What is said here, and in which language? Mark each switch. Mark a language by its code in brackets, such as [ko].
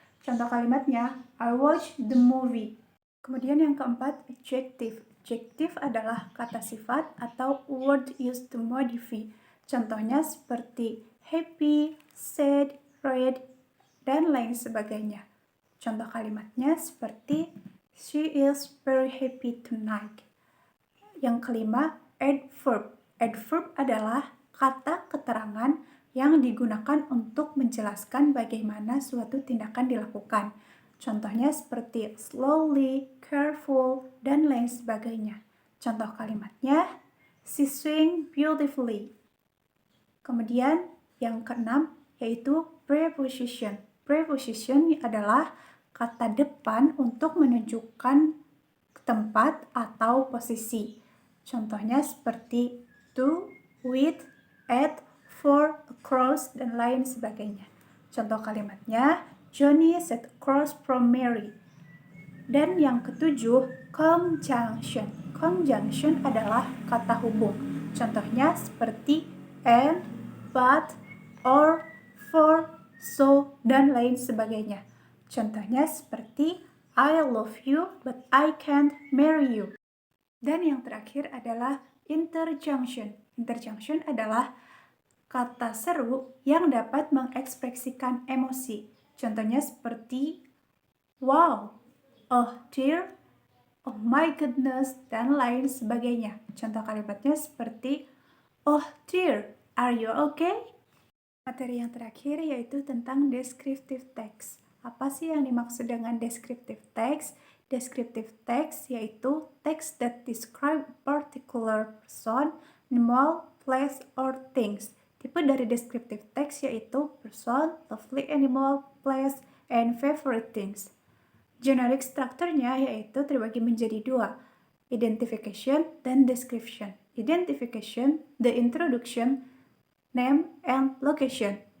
[id] Contoh kalimatnya, [en] I watched the movie. [id] Kemudian yang keempat, adjective. Adjective adalah kata sifat atau [en] word used to modify. [id] Contohnya seperti happy, sad, red, dan lain sebagainya. Contoh kalimatnya seperti [en] she is very happy tonight. [id] Yang kelima, adverb. Adverb adalah kata keterangan yang digunakan untuk menjelaskan bagaimana suatu tindakan dilakukan. Contohnya seperti slowly, careful, dan lain sebagainya. Contoh kalimatnya, [en] she swing beautifully. [id] Kemudian yang keenam yaitu preposition. Preposition adalah kata depan untuk menunjukkan tempat atau posisi. Contohnya seperti to, with, at, for, across, dan lain sebagainya. Contoh kalimatnya, [en] Johnny sat across from Mary. [id] Dan yang ketujuh, conjunction. Conjunction adalah kata hubung. Contohnya seperti and, but, or, for, so, dan lain sebagainya. Contohnya seperti [en] I love you, but I can't marry you. [id] Dan yang terakhir adalah interjunction. Interjunction adalah kata seru yang dapat mengekspresikan emosi. Contohnya seperti wow, oh dear, oh my goodness, dan lain sebagainya. Contoh kalimatnya seperti [en] oh dear, are you okay? [id] Materi yang terakhir yaitu tentang descriptive text. Apa sih yang dimaksud dengan descriptive text? Descriptive text yaitu [en] text that describe a particular person, animal, place, or things. [id] Tipe dari [en] descriptive text yaitu person, lovely animal, place, and favorite things. [id] Generic strukturnya yaitu terbagi menjadi dua, identification dan description. [en] Identification, the introduction, name, and location.